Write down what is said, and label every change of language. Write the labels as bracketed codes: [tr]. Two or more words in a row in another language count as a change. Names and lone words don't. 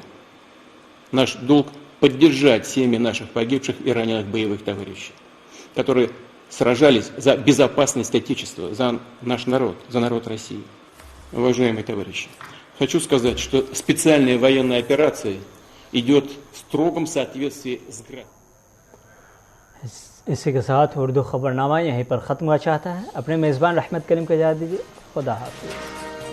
[ru] Наш долг поддержать семьи наших погибших и раненых боевых товарищей, которые сражались за безопасность Отечества, за наш народ, за народ России. Уважаемые товарищи, хочу сказать, что специальная военная операция идет в строгом соответствии с графиком. [ur] اسی کے ساتھ اردو خبرنامہ یہیں پر ختم ہوا چاہتا ہے. اپنے میزبان رحمت کریم کو اجازت دیجیے. خدا حافظ.